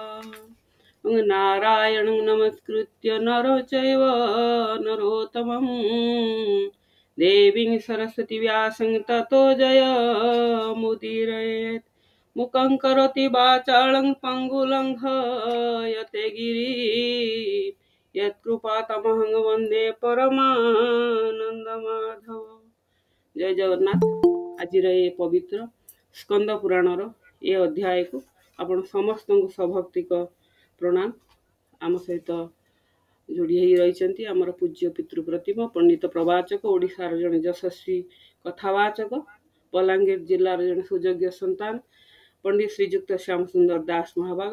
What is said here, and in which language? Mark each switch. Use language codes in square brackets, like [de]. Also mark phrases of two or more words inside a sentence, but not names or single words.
[sa] नारायणं नमस्कृत्य नरो चैव नरोत्तमं देवीं सरस्वती व्यासं ततो जयमुदीरयेत्। मुखं करोति वाचालं पङ्गुलङ्घयते गिरिं यत्कृपातमहं वन्दे परमानन्दमाधव। जय जगन्नाथ। [or] ଆଜିର ଏ ପବିତ୍ର ସ୍କନ୍ଦ ପୁରାଣର ଏ ଅଧ୍ୟାୟକୁ ଆପଣ ସମସ୍ତଙ୍କୁ ସଭକ୍ତିକ ପ୍ରଣାମ। ଆମ ସହିତ ଯୋଡ଼ି ହେଇ ରହିଛନ୍ତି ଆମର ପୂଜ୍ୟ ପିତୃପ୍ରତିମ ପଣ୍ଡିତ ପ୍ରବାଚକ, ଓଡ଼ିଶାର ଜଣେ ଯଶସ୍ୱୀ କଥାବାଚକ, ବଲାଙ୍ଗୀର ଜିଲ୍ଲାର ଜଣେ ସୁଯୋଗ୍ୟ ସନ୍ତାନ ପଣ୍ଡିତ ଶ୍ରୀଯୁକ୍ତ ଶ୍ୟାମ ସୁନ୍ଦର ଦାସ ମହାଭାଗ।